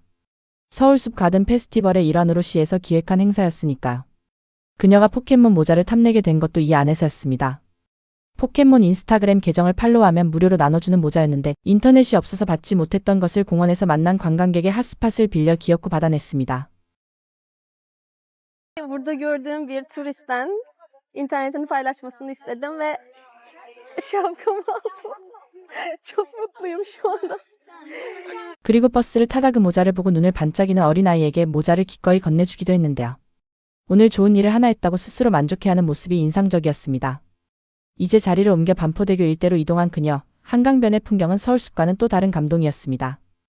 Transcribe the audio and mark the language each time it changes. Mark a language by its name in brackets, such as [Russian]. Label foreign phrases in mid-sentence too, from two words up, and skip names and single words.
[Korean] 서울숲 가든 페스티벌의 일환으로 시에서 기획한 행사였으니까요. 그녀가 포켓몬 모자를 탐내게 된 것도 이 안에서였습니다. 포켓몬 인스타그램 계정을 팔로우하면 무료로 나눠주는 모자였는데 인터넷이 없어서 받지 못했던 것을 공원에서 만난 관광객의 핫스팟을 빌려 기어코 받아냈습니다. [Turkish] Burada gördüğüm bir turistten internetini paylaşmasını istedim ve şapkamı aldım. Çok mutluyum şu anda. [Korean] 그리고 버스를 타다 그 모자를 보고 눈을 반짝이는 어린아이에게 모자를 기꺼이 건네주기도 했는데요. 오늘 좋은 일을 하나 했다고 스스로 만족해하는 모습이 인상적이었습니다. 이제 자리를 옮겨 반포대교 일대로 이동한 그녀. 한강변의 풍경은 서울숲과는 또 다른 감동이었습니다.